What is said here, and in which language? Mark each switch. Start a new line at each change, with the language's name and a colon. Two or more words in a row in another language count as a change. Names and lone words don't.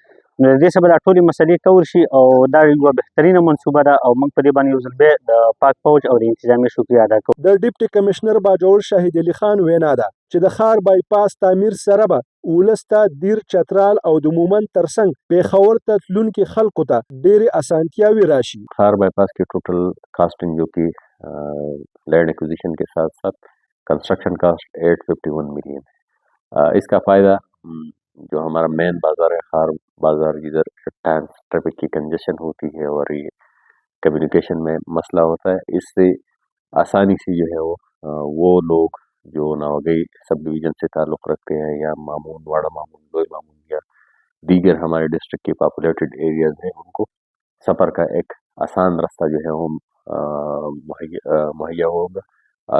Pashto: نو د دې څخه به دا ټولې مسلې کور شي او دا یوه بهترینه منصوبه ده او موږ په دې باندې یو ځل بیا د پاک پوج او د انتظامیه شکریه ادا کوو. د ډیپټي کمشنر باجوړ شاهد علي خان وینا ده چې د ښار بایپاس تعمیر سره به ولس ته دیر چترال او د مومند ترڅنګ پیښور ته تلونکي خلکو ته ډېرې اسانتیاوې راشي.
Urdu: ښار بایپاس की
English: total costing
Urdu: جو کہ
English: land acquisition
Urdu: کے ساتھ ساتھ
English: construction cost 851 million
Urdu: है. اس کا فائدہ جو ہمارا مین بازار ہے خار بازار، جدھر ٹریفک کی کنجیشن ہوتی ہے اور یہ کمیونیکیشن میں مسئلہ ہوتا ہے، اس سے آسانی سے جو ہے وہ لوگ جو نواگئی
English: sub division
Urdu: سے تعلق رکھتے ہیں یا مامون، واڑہ مامون، لوئی مامون یا دیگر ہمارے ڈسٹرکٹ کے
English: populated areas
Urdu: ہیں، ان کو سفر کا ایک آسان راستہ جو ہے وہ مہیا ہوگا.